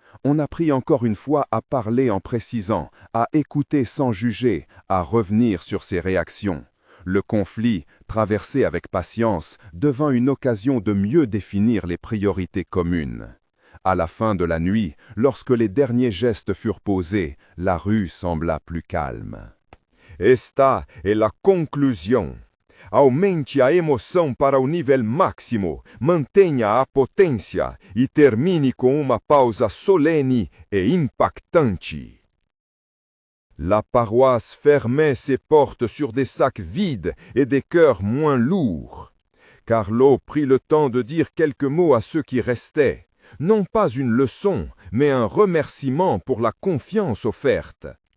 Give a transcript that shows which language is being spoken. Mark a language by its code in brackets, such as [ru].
[fr] On apprit encore une fois à parler en précisant, à écouter sans juger, à revenir sur ses réactions. Le conflit, traversé avec patience, devint une occasion de mieux définir les priorités communes. À la fin de la nuit, lorsque les derniers gestes furent posés, la rue sembla plus calme. [pt] Esta é la conclusão. Aumente a emoção para o nível máximo, mantenha a potência e termine com uma pausa solene e impactante. [fr] La paroisse fermait ses portes sur des sacs vides et des cœurs moins lourds. Carlo prit le temps de dire quelques mots à ceux qui restaient, non pas une leçon, mais un remerciement pour la confiance offerte.